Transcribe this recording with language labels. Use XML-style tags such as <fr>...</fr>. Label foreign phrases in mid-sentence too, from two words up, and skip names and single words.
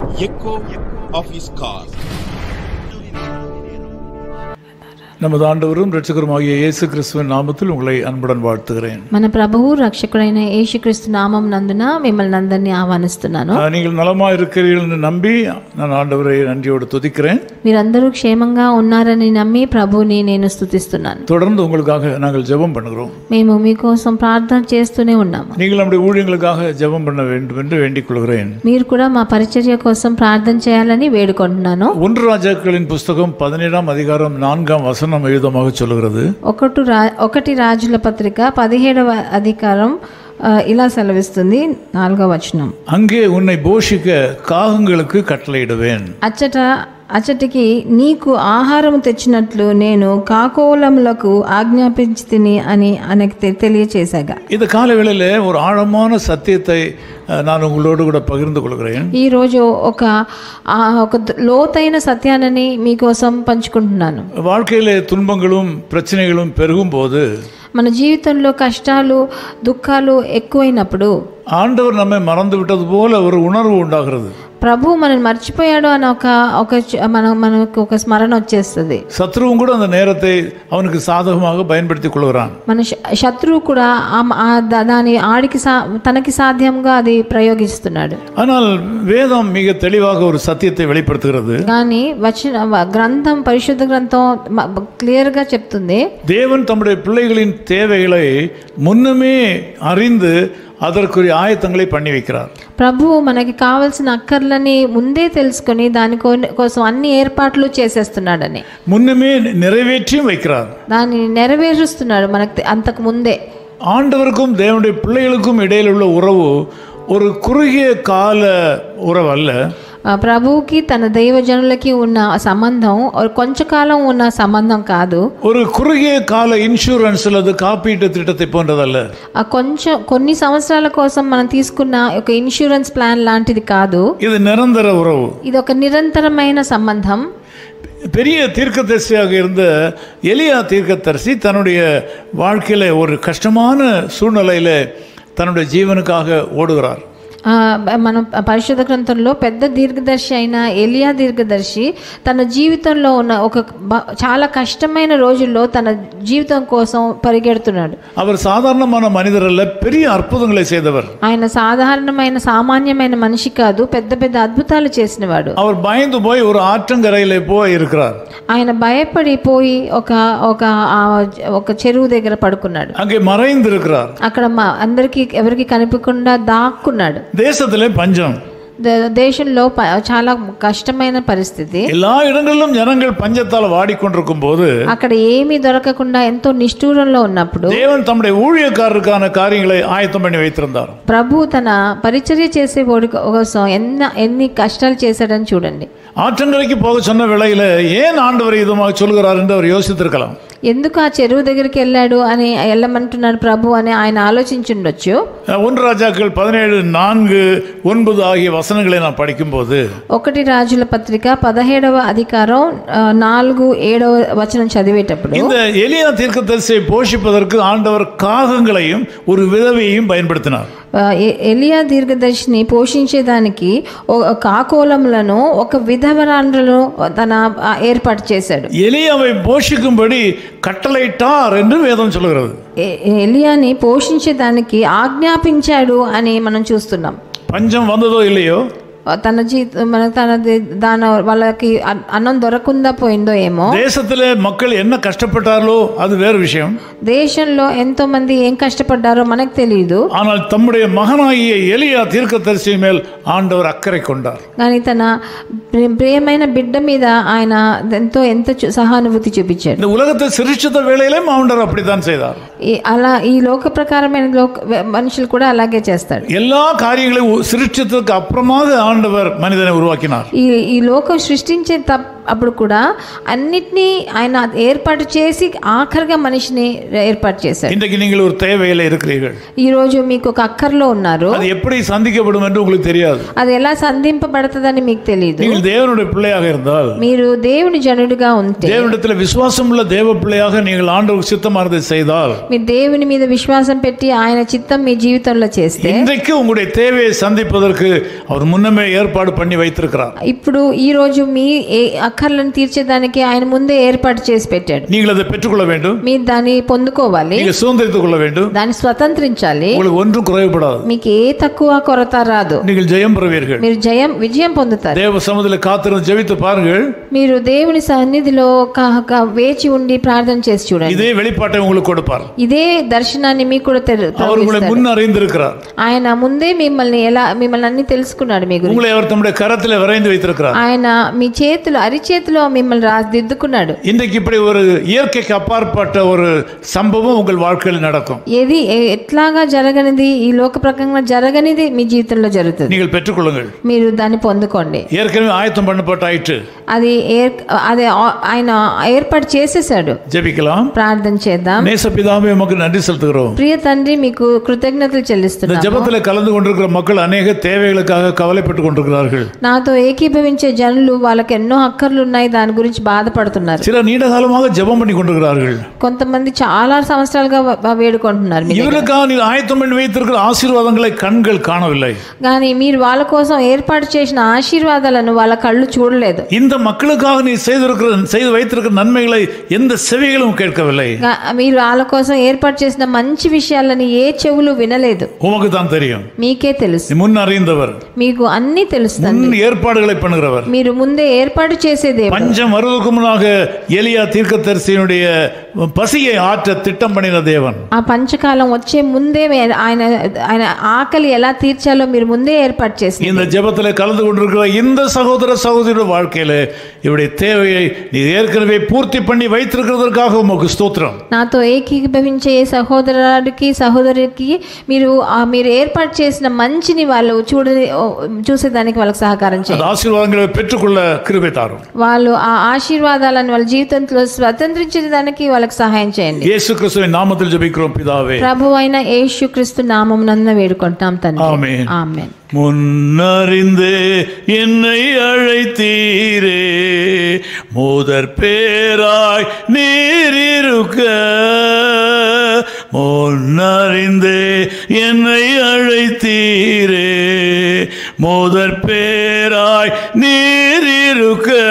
<en>echo of his call.</en> <ta>நமது ஆண்டவரும் இரட்சகருமாகிய இயேசு கிறிஸ்துவின் நாமத்தில் உங்களை அன்புடன் வாழ்த்துகிறேன்.</ta> <te>మన ప్రభువు రక్షకుడైన యేసుక్రీస్తు నామం నందున మిమ్మల్ని అందరినీ ఆహ్వానిస్తున్నాను.</te> <ta>நீங்கள் நலமாக இருக்கிறீர்கள் என்று நம்பி நான் ஆண்டவரை நன்றியோடு துதிக்கிறேன்.</ta> <te>మీరందరూ క్షేమంగా ఉన్నారని నమ్మి ప్రభువుని నేను స్తుతిస్తున్నాను.</te> <ta>தொடர்ந்து உங்களுக்காக நாங்கள் ஜெபம் பண்ணுகிறோம்.</ta> <te>మేము మీకోసం ప్రార్థన చేస్తూనే ఉన్నాము.</te> <ta>நீங்கள் நம்முடைய ஊழியங்களுக்காக ஜெபம் பண்ண வேண்டும் என்று வேண்டிக் கொள்கிறேன்.</ta> <te>మీరు కూడా మా పరిచర్య కోసం ప్రార్థన చేయాలని వేడుకుంటున్నాను.</te> <ta>1 రాజాக்களின் புஸ்தகம் 17ஆம் அதிகாரம் 4ஆம் வசனம் எழுதமாக சொல்கிறது.</ta> <te>1 రాజుల పత్రిక 17వ అధికారం ఇలా సెలవిస్తుంది 4వ వచనం.</te> <ta>அங்கே உன்னை போஷிக்க காகங்களுக்கு கட்டளையிடுவேன்.</ta> <te>అచ్చటికి నీకు ఆహారం తెచ్చినట్లు నేను కాకోలములకు ఆజ్ఞాపించితిని అని ఆయనకి తెలియచేశాగా.</te> <ta>இந்த காலவேளையில ஒரு ஆழமான சத்தியத்தை நான் உங்களோடு கூட பகிர்ந்து கொள்கிறேன்.</ta> <te>ఈ రోజు ఒక లోతైన సత్యాన్ని మీకోసం పంచుకుంటున్నాను.</te> <ta>வாழ்க்கையிலே துன்பங்களும் பிரச்சனைகளும் பெருகும் போது</ta> <te>మన జీవితంలో కష్టాలు దుఃఖాలు ఎక్కువైనప్పుడు</te> <ta>ஆண்டவர் நம்மை மறந்து விட்டது போல ஒரு உணர்வு உண்டாகிறது.</ta> <te>ప్రభు మనల్ని మర్చిపోయాడు అని మనకు ఒక స్మరణ వచ్చేస్తుంది.</te> <ta>சத்ருவும் கூட அந்த நேரத்தை அவனுக்கு சாதகமாக பயன்படுத்திக் கொள்கிறான்.</ta> <te>మన శత్రువు కూడా దాని తనకి సాధ్యంగా అది ప్రయోగిస్తున్నాడు.</te> <ta>ஆனால் வேதம் மிக தெளிவாக ஒரு சத்தியத்தை வெளிப்படுத்துகிறது.</ta> <te>కానీ గ్రంథం పరిశుద్ధ గ్రంథం క్లియర్ గా చెప్తుంది,</te> <ta>தேவன் தம்முடைய பிள்ளைகளின் தேவைகளை முன்னமே அறிந்து அதற்குரிய ஆயத்தங்களை பண்ணி வைக்கிறார்.</ta> <te>ప్రభువు మనకి కావాల్సిన అక్కర్లని ముందే తెలుసుకొని దాని కోసం అన్ని ఏర్పాట్లు చేసేస్తున్నాడని,</te> <ta>முன்னமே நிறைவேற்றியும் வைக்கிறார்.</ta> <te>దాన్ని నెరవేరుస్తున్నాడు మనకి అంతకు ముందే.</te> <ta>ஆண்டவருக்கும் தேவனுடைய பிள்ளைகளுக்கும் இடையில் உள்ள உறவு ஒரு குறுகிய கால உறவு அல்ல.</ta> <te>ప్రభువుకి తన దైవజనులకి ఉన్న సంబంధం కొంచెంకాలం ఉన్న సంబంధం కాదు.</te> <ta>ஒரு குறுகிய கால இன்சூரன்ஸ் அல்லது காப்பீட்டு திட்டத்தை போன்றதல்ல.</ta> <te>కొన్ని సంవత్సరాల కోసం మనం తీసుకున్న ఒక ఇన్సూరెన్స్ ప్లాన్ లాంటిది కాదు.</te> <ta>இது நிரந்தர உறவு.</ta> <te>ఇది ఒక నిరంతరమైన సంబంధం.</te> <ta>பெரிய தீர்க்கதரிசியாக இருந்த எலியா தீர்க்கதரிசி தன்னுடைய வாழ்க்கையில ஒரு கஷ்டமான சூழ்நிலையில தன்னுடைய ஜீவனுக்காக ஓடுகிறார்.</ta> <te>మన పరిశుద్ధ గ్రంథంలో పెద్ద దీర్ఘదర్శి అయిన ఎలియా దీర్ఘదర్శి తన జీవితంలో ఉన్న ఒక చాలా కష్టమైన రోజుల్లో తన జీవితం కోసం పరిగెడుతున్నాడు.</te> <ta>அவர் சாதாரணமான மனிதர் அல்ல, பெரிய அற்புதங்களை செய்தவர்.</ta> <te>ఆయన సాధారణమైన సామాన్యమైన మనిషి కాదు, పెద్ద పెద్ద అద్భుతాలు చేసినవాడు.</te> <ta>அவர் பயந்து போய் ஒரு ஆற்றங்கரையிலே போய் இருக்கிறார்.</ta> <te>ఆయన భయపడి పోయి ఒక చెరువు దగ్గర పడుకున్నాడు.</te> <ta>அங்கே மறைந்து இருக்கிறார்.</ta> <te>అక్కడ అందరికి ఎవరికి కనిపించకుండా దాక్కున్నాడు.</te> <ta>தேசத்திலே பஞ்சம்.</ta> <te>దేశంలో చాలా కష్టమైన పరిస్థితి.</te> <ta>எல்லா இடங்களிலும் ஜனங்கள் பஞ்சத்தால் வாடிக்கொண்டிருக்கும் போது</ta> <te>అక్కడ ఏమీ దొరకకుండా ఎంతో నిష్ఠూరంలో ఉన్నప్పుడు</te> <ta>தேவன் தம்முடைய ஊழியக்காரருக்கான காரியங்களை ஆயத்தம் பண்ணி வைத்திருந்தார்.</ta> <te>ప్రభు తన పరిచర్య చేసే వాడి కోసం ఎన్ని కష్టాలు చేశాడని చూడండి.</te> <ta>ஆற்றங்கரைக்கு போக சொன்ன வேளையில ஏன் ஆண்டவர் இதுமாக சொல்கிறார் என்று அவர் யோசித்திருக்கலாம்.</ta> <te>ఎందుకు ఆ చెరువు దగ్గరికి వెళ్ళాడు అని వెళ్ళమంటున్నాడు ప్రభు అని ఆయన ఆలోచించుండొచ్చు.</te> <ta>1 రాజాக்கள் 17:4-9 ஆகிய வசனங்களை நான் படிக்கும்போது</ta> <te>1 రాజుల పత్రిక 17వ అధికారం 4-7వ వచనం చదివేటప్పుడు</te> <ta>இந்த எலியா தீர்க்கதரிசியை போஷிப்பதற்கு ஆண்டவர் காகங்களையும் ஒரு விதவையையும் பயன்படுத்தினார்.</ta> <te>ఎలియా దీర్ఘదర్శిని పోషించేదానికి కాకోలములను ఒక విధవరాండ్రను తన ఏర్పాటు చేశాడు.</te> <ta>எலியாவை போஷிக்கும்படி కట్టளையிட்டார் என்று వేదం சொல்கிறது.</ta> <te>ఎలియాని పోషించేదానికి ఆజ్ఞాపించాడు అని మనం చూస్తున్నాం.</te> <ta>பஞ்சம் வந்ததோ இல்லையோ</ta> <te>వాళ్ళకి అన్నం దొరకకుండా పోయిందో ఏమో.</te> <ta>దేశத்திலே மக்கள் என்ன கஷ்டப்பட்டாரோ அது வேறு விஷயம்.</ta> <te>దేశంలో ఎంతో మంది ఏం కష్టపడ్డారో మనకు తెలియదు.</te> <ta>ஆனால் தம்முடைய மகனாகிய எலியா தீர்க்கதரிசி மேல் ஆண்டவர் அக்கறை கொண்டார்.</ta> <te>కానీ తన ప్రియమైన బిడ్డ మీద ఆయన ఎంత సహానుభూతి చూపించాడు.</te> <ta>இந்த உலகத்தை சிருஷ்டித்த வேளையிலே ஆண்டவர் அப்படித்தான் செய்தார்.</ta> <te>అలా ఈ లోక ప్రకారమైన మనుషులు కూడా అలాగే చేస్తాడు.</te> <ta>எல்லா காரியங்களையும் சிருஷ்டித்ததுக்கு அப்புறமாக ஆண்டவர் மனிதனை உருவாக்கினார்.</ta> <te>ఈ లోకం సృష్టించే అప్పుడు కూడా అన్నిటినీ ఆయన ఏర్పాటు చేసి ఆఖరిగా మనిషిని ఏర్పాటు చేశాడు.</te> <ta>இன்றைக்கு நீங்கள் ஒரு தேவையில இருக்கிறீர்கள்.</ta> <te>ఈ రోజు మీకు ఒక అక్కర్లో ఉన్నారు.</te> <ta>அது எப்படி சந்திக்கப்படும் என்று உங்களுக்கு தெரியாது.</ta> <te>అది ఎలా సంధింపబడతదని మీకు తెలియదు.</te> <ta>நீங்கள் தேவனுடைய பிள்ளையாக இருந்தால்,</ta> <te>మీరు దేవుని జనుడిగా ఉంటే,</te> <ta>தேவனிடத்தில் விசுவாசமுள்ள தேவ பிள்ளையாக நீங்கள் ஆண்டவருக்கு சித்தமானதை செய்தால்,</ta> <te>మీరు దేవుని మీద విశ్వాసం పెట్టి ఆయన చిత్తం మీ జీవితంలో చేస్తే,</te> <ta>இன்றைக்கு உங்களுடைய தேவையை சந்திப்பதற்கு அவர் முன்னமே ஏற்பாடு பண்ணி வைத்திருக்கிறார்.</ta> <te>ఇప్పుడు ఈ రోజు మీ అక్కర్లను తీర్చేదానికి ఆయన ముందే ఏర్పాటు చేసి పెట్టాడు.</te> <ta>நீங்கள் அதை பெற்றுக்கொள்ள வேண்டும்.</ta> <te>మీరు దాన్ని పొందుకోవాలి.</te> <ta>நீங்கள் சுதந்திரித்துக் கொள்ள வேண்டும்.</ta> <te>దాన్ని స్వతంత్రించాలి.</te> <ta>உங்களுக்கு ஒன்றும் குறைவுபடாது.</ta> <te>మీకు ఏ తక్కువ కొరత రాదు.</te> <ta>நீங்கள் ஜெயம் பெறுவீர்கள்.</ta> <te>మీరు విజయం పొందుతారు.</te> <ta>தேவ சமூகத்தில் காத்திருந்து ஜெபித்து பாருங்கள்.</ta> <te>మీరు దేవుని సన్నిధిలో వేచి ఉండి ప్రార్థన చేసి చూడండి.</te> <ta>இதே வெளிப்பாட்டை உங்களுக்கு கொடுப்பார்.</ta> <te>ఇదే దర్శనాన్ని మీకు కూడా</te> <ta>அவர் உங்களை முன் அறிந்திருக்கிறார்.</ta> <te>ఆయన ముందే మిమ్మల్ని అన్ని తెలుసుకున్నాడు. మీ గురించి</te> <ta>உங்களை அவர் தம்முடைய கரத்திலே வரைந்து வைத்திருக்கிறார்.</ta> <te>ఆయన మీ చేతిలో అరిచేతిలో మిమ్మల్ని రాదిద్దుకున్నాడు.</te> <ta>இன்றைக்கு இப்படி ஒரு இயற்கைக்கு அப்பாற்பட்ட ஒரு சம்பவம் உங்கள் வாழ்க்கையில் நடக்கும்.</ta> <te>ఏది ఎట్లాగా జరగనిది, ఈ లోక ప్రకారంగా జరగనిది మీ జీవితంలో జరుగుతుంది.</te> <ta>நீங்கள் பெற்றுக்கொள்ளுங்கள்.</ta> <te>మీరు దాన్ని పొందుకోండి.</te> <ta>ஏற்கனவே ஆயத்தம் பண்ணப்பட்டாயிற்று.</ta> <te>అది ఆయన ఏర్పాటు చేసేసాడు.</te> <ta>ஜெபிக்கலாம்.</ta> <te>ప్రార్థన చేద్దాం.</te> <ta>நேசபிதாவே உமக்கு நன்றி செலுத்துகிறோம்.</ta> <te>ప్రియ తండ్రి మీకు కృతజ్ఞతలు చెల్లిస్తున్నాను.</te> <ta>இந்த ஜெபத்திலே கலந்து கொண்டிருக்கிற மக்கள் अनेक தேவைகளுக்காக கவலைப்பட்டு கொண்டிருக்கிறார்கள்.</ta> <te>నాతో ఏకీభవించే జనులు వాళ్ళకి ఎన్నో అక్కర్లు ఉన్నాయి, దాని గురించి బాధపడుతున్నారు.</te> <ta>சில நீண்ட காலமாக ஜெபம் பண்ணி கொண்டிருக்கிறார்கள்.</ta> <te>కొంతమంది చాలా సంవత్సరాలుగా వేడుకుంటున్నారు.</te> <ta>இவர்களுக்காக நீ ஆயத்தம் பண்ணி வைத்திருக்கிற ஆசீர்வாதங்களை கண்கள் காணவில்லை.</ta> <te>కానీ మీరు వాళ్ళ కోసం ఏర్పాటు చేసిన ఆశీర్వాదాలను వాళ్ళ కళ్ళు చూడలేదు.</te> <ta>இந்த மக்களுக்காக நீ செய்து வைத்திருக்கிற நன்மைகளை எந்த செவிகளும் கேட்கவில்லை.</ta> <te>మీరు వాళ్ళ కోసం ఏర్పాటు చేసిన మంచి విషయాలని ఏ చెవులు వినలేదు.</te> <ta>உமக்கு தான் தெரியும்.</ta> <te>మీకే తెలుసు.</te> <ta>முன் அறிந்தவர்,</ta> <te>మీకు అన్ని తెలుసు.</te> <ta>முன் ஏற்பாடுகளை பண்ணுகிறவர்,</ta> <te>మీరు ముందే ఏర్పాటు చేసేదే.</te> <ta>பஞ்சம் வருவதற்கு முன்னாக எலியா தீர்க்கதரிசியினுடைய பசியை ஆற்ற திட்டம் பண்ணின தேவன்.</ta> <te>ఆ పంచకాలం వచ్చే ముందే ఆయన ఆకలి ఎలా తీర్చాలో మీరు ముందే ఏర్పాటు చేశారు.</te> <ta>இந்த ஜெபத்தில் கலந்து கொண்டிருக்கிற இந்த சகோதர சகோதரியோட வாழ்க்கையில இவருடைய தேவையை நீ ஏற்கனவே பூர்த்தி பண்ணி வைத்திருக்கிறதற்காக உமக்கு ஸ்தோத்திரம்.</ta> <te>నాతో ఏకీభవించే సహోదరికి మీరు ఏర్పాటు చేసిన మంచిని వాళ్ళు చూసేదానికి వాళ్ళకి సహకారం చేయండి.</te> <ta>ஆசீர்வாதங்களை பெற்றுக்கொள்ள கிருபை తాரும்.</ta> <te>వాళ్ళు ఆ ఆశీర్వాదాలను వాళ్ళ జీవితంలో స్వతంత్రించడానికి వాళ్ళకి సహాయం చేయండి.</te> <ta>இயேசுகிறிஸ்துவின் நாமத்தில் ஜெபிக்கிறோம் பிதாவே.</ta> <te>ప్రభువైన యేసుక్రీస్తు నామమునందు వేడుకుంటాం తండ్రి.</te> <ta>ఆమేన్.</ta> <te>ఆమేన్.</te> <ta>முன்னறிந்து என்னை அழைத்தீரே, முதற் பேராய் நீரிருக்க. முன்னறிந்து என்னை அழைத்தீரே, முதற் பேராய் நீரிருக்க.</ta>